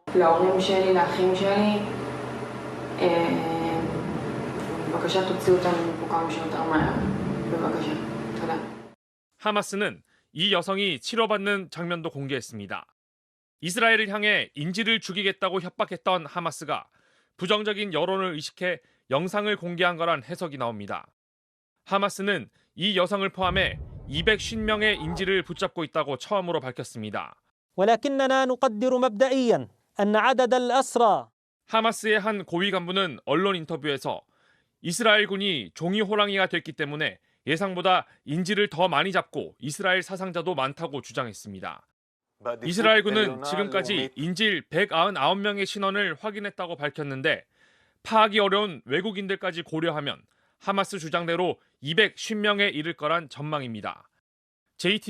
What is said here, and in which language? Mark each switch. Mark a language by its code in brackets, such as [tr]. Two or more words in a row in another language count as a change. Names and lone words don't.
[ko] 하마스는 이 여성이 치료받는 장면도 공개했습니다. 이스라엘을 향해 인질을 죽이겠다고 협박했던 하마스가 부정적인 여론을 의식해 영상을 공개한 거란 해석이 나옵니다. 하마스는 이 여성을 포함해 250명의 인질을 붙잡고 있다고 처음으로 밝혔습니다. [ar] ولكننا نقدر مبدئيا أن عدد الأسرى [ko] 하마스의 한 고위 간부는 언론 인터뷰에서 이스라엘군이 종이 호랑이가 됐기 때문에 예상보다 인질을 더 많이 잡고 이스라엘 사상자도 많다고 주장했습니다. 이스라엘군은 지금까지 인질 199명의 신원을 확인했다고 밝혔는데 파악이 어려운 외국인들까지 고려하면 하마스 주장대로 250명에 이를 거란 전망입니다.